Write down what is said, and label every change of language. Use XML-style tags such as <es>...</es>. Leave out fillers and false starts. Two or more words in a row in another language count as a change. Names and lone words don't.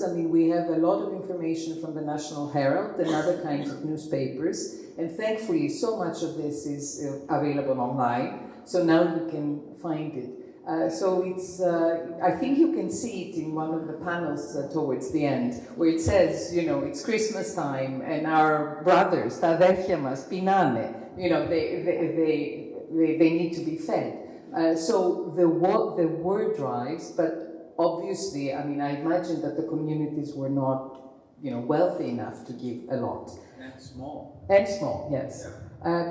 <en>I mean, we have a lot of information from the National Herald and other kinds of newspapers. And thankfully, so much of this is available online. So now you can find it. So it's, I think you can see it in one of the panels towards the end, where it says, you know, it's Christmas time and our brothers,</en> <el>τα αδέρφια μας, πεινάνε.</el> <en>You know, they need to be fed. So there were drives, but obviously, I mean, I imagine that the communities were not, you know, wealthy enough to give a lot. And small. And small, yes. Yeah.</en>